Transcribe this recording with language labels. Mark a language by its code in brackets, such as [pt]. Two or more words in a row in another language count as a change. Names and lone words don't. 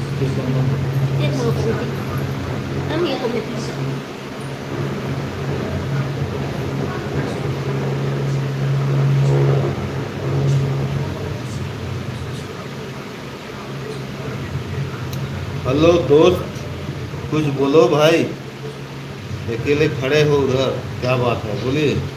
[vi] Tiết mục của chị. Nó nghĩa của mình. [hi] हेलो दोस्त, कुछ बोलो भाई। अकेले खड़े हो उधर, क्या बात है, बोलिए।